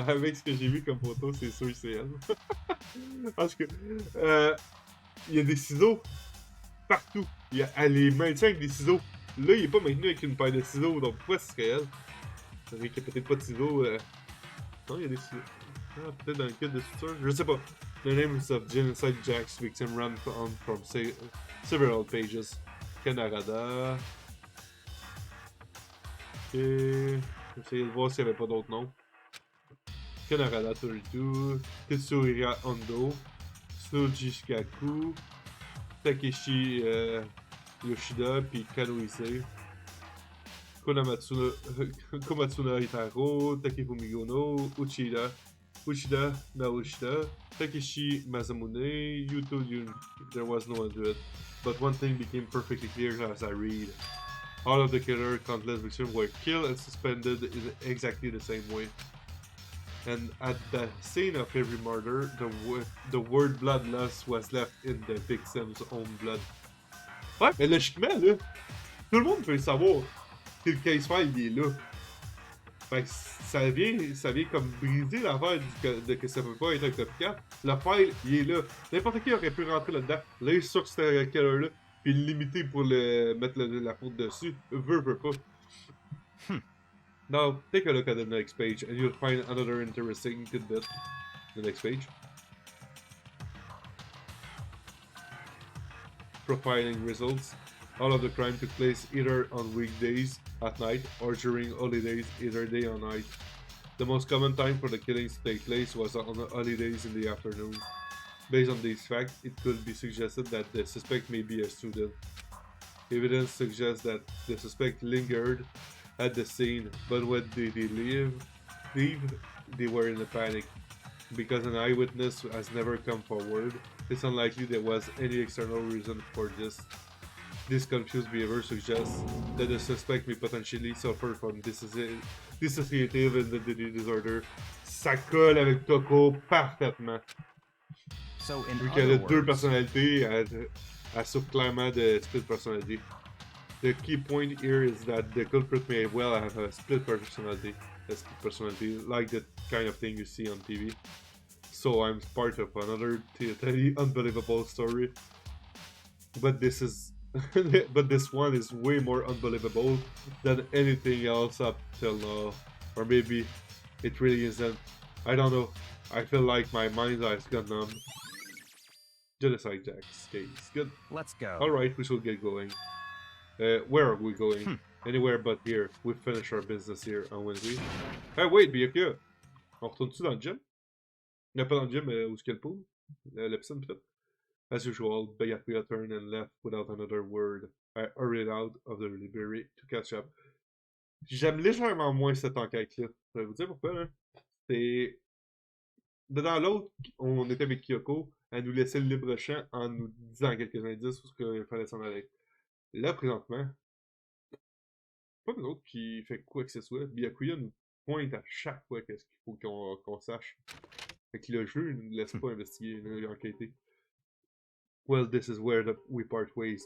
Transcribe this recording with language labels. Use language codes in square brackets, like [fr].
[fr] Avec ce que j'ai vu comme photo, c'est sûr que c'est elle. Parce que il y a des ciseaux partout. Elle est maintenue avec des ciseaux. Là, il est pas maintenu avec une paire de ciseaux, donc pourquoi ce serait elle? Ça veut qu'il n'y a peut-être pas de ciseaux. Non, il y a des ciseaux. Ah, peut-être dans le kit de suture. Je sais pas. [en] The names of Genocide Jack's victim ran on from several pages. Canada. Ok. [fr] J'essaie de voir s'il n'y avait pas d'autres noms. Canada 32. Tetsuya Hondo. Sujishikaku. Takeshi Yoshida. Puis Kanoise. Komatsuna Hitaro. Takefumi Gono. [en] Uchida Naoshida. Takeshi Masamune. Yuto Yun. There was no one to it. But one thing became perfectly clear as I read. All of the killer countless victims were killed and suspended in exactly the same way. And at the scene of every murder, the word bloodlust was left in the victim's own blood. [fr] Ouais, mais logiquement, là, tout le monde peut savoir que le case file, il est là. Fait que ça vient comme briser l'affaire de que ça peut pas être un copycat. Le file, il est là. N'importe qui aurait pu rentrer là-dedans, là sur ce killer-là, puis le limiter pour mettre la faute dessus. Veut pas. [en] Now, take a look at the next page, and you'll find another interesting tidbit. The next page. Profiling results. All of the crime took place either on weekdays at night or during holidays, either day or night. The most common time for the killings to take place was on the holidays in the afternoon. Based on these facts, it could be suggested that the suspect may be a student. Evidence suggests that the suspect lingered at the scene, but when they leave, they were in a panic. Because an eyewitness has never come forward, it's unlikely there was any external reason for this. This confused behavior suggests that the suspect may potentially suffer from dissociative identity disorder. [fr] Ça colle avec Toko parfaitement. [en] So in [fr] Vu qu'elle a [en] other [fr] deux [en] words, [fr] personnalités, elle souffre clairement de split personality. [en] The key point here is that the culprit may well have a split personality, like the kind of thing you see on TV. So I'm part of another totally unbelievable story, but this one is way more unbelievable than anything else up till now, or maybe it really isn't. I don't know. I feel like my mind has gone numb. Genocide Jack's case. Good. let's go. Alright, we shall get going. Where are we going? Anywhere but here. We finish our business here on Wednesday. Hey, wait, BFK! [fr] On retourne-tu dans le gym? Non, pas dans le gym, mais où est-ce qu'il y a le pool? La piscine, peut-être? [en] As usual, BFK turned and left without another word. I hurried out of the library to catch up. [fr] J'aime légèrement moins cette enquête-là. Je vais vous dire pourquoi, là. C'est... Dans l'autre, on était avec Kyoko, elle nous laissait le libre champ en nous disant quelques indices sur ce qu'il fallait s'en aller. Là, présentement, pas nous autres qui fait quoi que ce soit. Byakuya nous pointe à chaque fois qu'est-ce qu'il faut qu'on sache. Fait que le jeu ne laisse pas investiguer, enquêter. [en] Well, this is where we part ways.